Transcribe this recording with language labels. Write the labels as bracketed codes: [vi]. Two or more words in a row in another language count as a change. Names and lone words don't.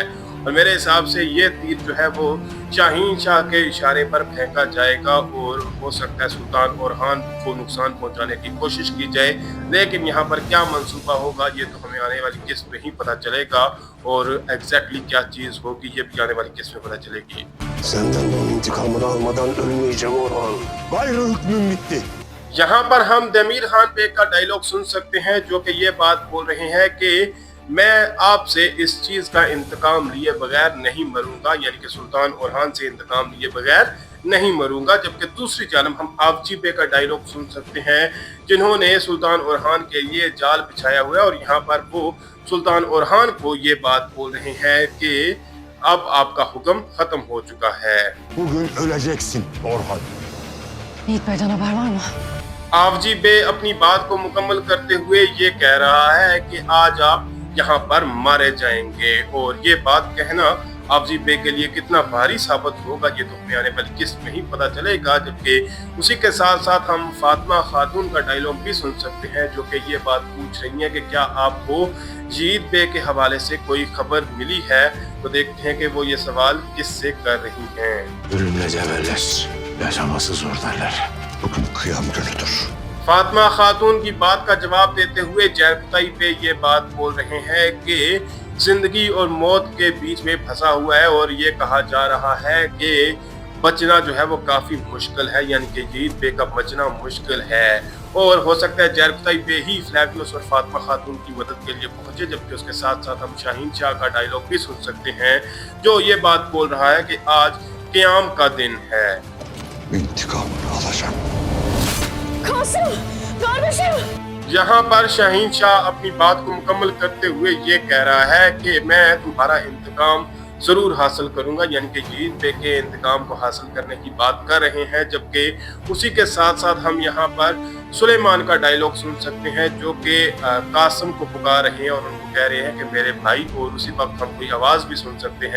[ur] اور میرے حساب سے یہ تیر جو ہے وہ شاہین شاہ کے اشارے پر پھینکا جائے گا اور ہو سکتا ہے سلطان اورحان کو نقصان پہنچانے کی کوشش کی جائے، لیکن یہاں پر کیا منصوبہ ہوگا یہ تو ہمیں آنے والی قسط میں ہی پتہ چلے گا اور ایگزیکٹلی کیا چیز ہوگی یہ بھی آنے والی قسط میں پتہ چلے گی. [tr] Senden bunun intikamını almadan ölmeyeceğim Orhan. Gayrı hükmüm bitti. [ur] یہاں پر ہم دمیر خان بے کا ڈائیلاگ سن سکتے ہیں، جو کہ یہ بات بول رہے ہیں کہ میں آپ سے اس چیز کا انتقام لیے بغیر نہیں مروں گا، یعنی کہ سلطان اورحان سے انتقام لیے بغیر نہیں مروں گا. جبکہ دوسری جانب ہم آوجی بے کا ڈائیلاگ سن سکتے ہیں، جنہوں نے سلطان اورحان کے لیے جال بچھایا ہوا ہے اور یہاں پر وہ سلطان اورحان کو یہ بات بول رہے ہیں کہ اب آپ کا حکم ختم ہو چکا ہے. [tr] Bugün öleceksin Orhan. Yiğit Bey'den haber var mı? [ur] آوجی بے اپنی بات کو مکمل کرتے ہوئے یہ کہہ رہا ہے کہ آج آپ یہاں پر مارے جائیں گے. اور یہ بات کہنا آوجی بے کے لیے کتنا بھاری ثابت ہوگا یہ تو ہمیں آنے والی قسط میں ہی پتہ چلے گا. جبکہ اسی کے ساتھ ساتھ ہم فاطمہ خاتون کا ڈائیلاگ بھی سن سکتے ہیں، جو کہ یہ بات پوچھ رہی ہے کہ کیا آپ کو جیت بے کے حوالے سے کوئی خبر ملی ہے. تو دیکھتے ہیں کہ وہ یہ سوال کس سے کر رہی ہیں. [tr] Ölümle cebelleş, yaşaması zor derler. Bugün kıyam günüdür. [ur] فاطمہ خاتون کی بات کا جواب دیتے ہوئے جیرقطائی پہ یہ بات بول رہے ہیں کہ زندگی اور موت کے بیچ میں پھنسا ہوا ہے اور یہ کہا جا رہا ہے کہ بچنا جو ہے وہ کافی مشکل ہے، یعنی کہ یزید بے کا بچنا مشکل ہے. اور ہو سکتا ہے جرقطائی بے ہی فلاویس اور فاطمہ خاتون کی مدد کے لیے پہنچے، جبکہ اس کے ساتھ ساتھ ہم شاہین شاہ کا ڈائیلاگ بھی سن سکتے ہیں جو یہ بات بول رہا ہے کہ آج قیام کا دن ہے. [tr] İntikamını alacağım. Kasım! Kardeşim! [ur] یہاں پر شاہین شاہ اپنی بات کو مکمل کرتے ہوئے یہ کہہ رہا ہے کہ میں تمہارا انتقام ضرور حاصل کروں گا، یعنی کہ یزید بے کے انتقام کو حاصل کرنے کی بات کر رہے ہیں. جبکہ اسی کے ساتھ ساتھ ہم یہاں پر سلیمان کا ڈائیلاگ سن سکتے ہیں جو کہ قاسم کو پکار رہے ہیں اور ان کو کہہ رہے ہیں کہ میرے بھائی، اور اسی وقت ہم کوئی آواز بھی سن سکتے ہیں.